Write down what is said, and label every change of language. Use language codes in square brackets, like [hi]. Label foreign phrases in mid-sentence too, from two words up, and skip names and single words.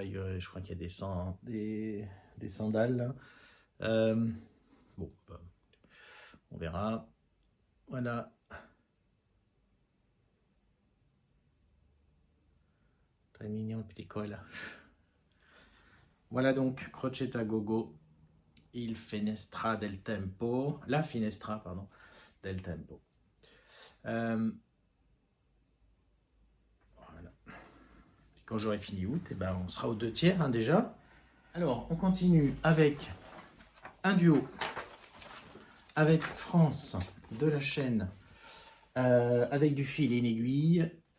[fr] Je crois qu'il y a des sandales. Bon, on verra. Voilà. Très mignon le petit koala. Voilà donc Crochet a Gogo. Il Finestra del Tempo. La Finestra, pardon, del Tempo. Voilà. Et quand j'aurai fini août, on sera aux 2/3 hein, déjà. Alors, on continue avec un duo avec France de la chaîne avec du fil et une aiguille.